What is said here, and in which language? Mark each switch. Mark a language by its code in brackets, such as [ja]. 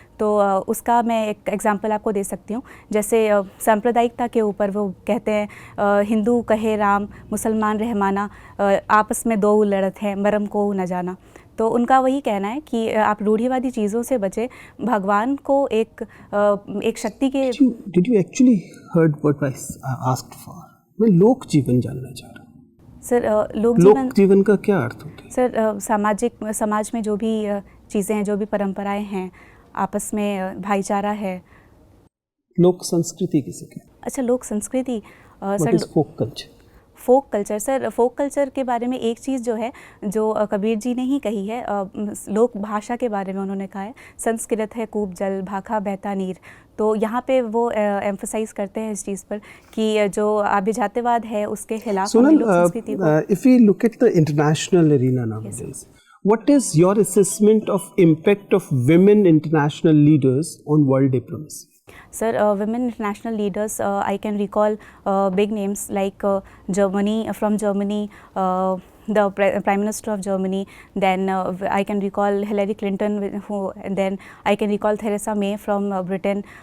[hi] तो उसका मैं एक एग्जांपल आपको दे सकती हूँ। जैसे सांप्रदायिकता के ऊपर वो कहते हैं, हिंदू कहे राम, मुसलमान रहमाना, आपस में दो लड़त है, मरम को न जाना। तो उनका वही कहना है कि आप रूढ़िवादी चीज़ों से बचे, भगवान को एक शक्ति के। [en] Did you actually heard what I asked for? [hi] मैं लोक जीवन जानना चाह रहा हूँ। सर लोक जीवन का क्या अर्थ होता है? सर समाज में जो भी चीज़ें हैं, जो भी परंपराएं हैं, आपस में भाईचारा है। लोक संस्कृति किसे कहते हैं? अच्छा, लोक संस्कृति सर फोक कल्चर। फोक कल्चर, सर फोक कल्चर के बारे में एक चीज़ जो है, जो कबीर जी ने ही कही है, लोक भाषा के बारे में उन्होंने कहा है, संस्कृत है कूप जल, भाखा बहता नीर। तो यहाँ पे वो एम्फसाइज करते हैं इस चीज़ पर कि जो अभिजात्यवाद है उसके खिलाफ [en] Sonal, if we look at the international arena nowadays, what is your assessment of impact of women international leaders on world diplomacy? Sir, women international leaders, I can recall big names like Germany, from Germany, the Prime Minister of Germany, then I can recall Hillary Clinton, and then I can recall Theresa May from Britain.